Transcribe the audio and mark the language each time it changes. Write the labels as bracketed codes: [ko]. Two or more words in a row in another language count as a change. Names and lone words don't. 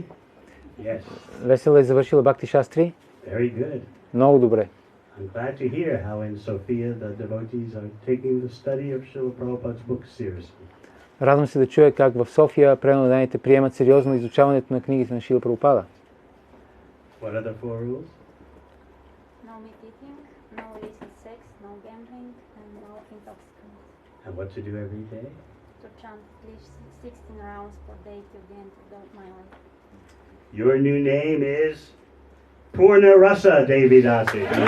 [en] Yes. [bg] Весела е завършила Бхакти Шастри. [en] Very good. [bg] Много добре. [en] I'm glad to hear how in Sofia the devotees are taking the study of Srila Prabhupada's books seriously. [bg] Радвам се да чуя как в София преданните приемат сериозно изучаването на книгите на Шрила Прабхупада. [en] What are the 4 rules? No meat eating, no illicit sex, no gambling, and no intoxicants. And what to do every day? To chant at least 16 rounds per day till the end of my life. Your new name is Purna Rasa Devidasi.